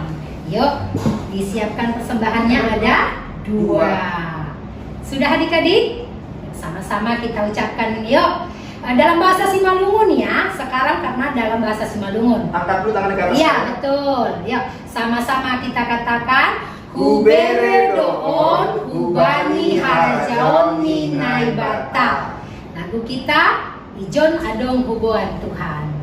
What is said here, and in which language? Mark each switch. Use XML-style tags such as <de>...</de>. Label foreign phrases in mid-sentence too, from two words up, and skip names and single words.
<id>Yuk, disiapkan persembahannya ada 2. Sudah adik-adik? Sama-sama kita ucapkan yuk. Dalam bahasa Simalungun ya, sekarang karena dalam bahasa Simalungun. Angkat dulu tangan ke atas. Iya, betul. Yuk, sama-sama kita katakan</id> <bts>Hubere doon, hubani harajaon minai batal.</bts> <id>Lagu kita, Ijon adong hubuan Tuhan.</id>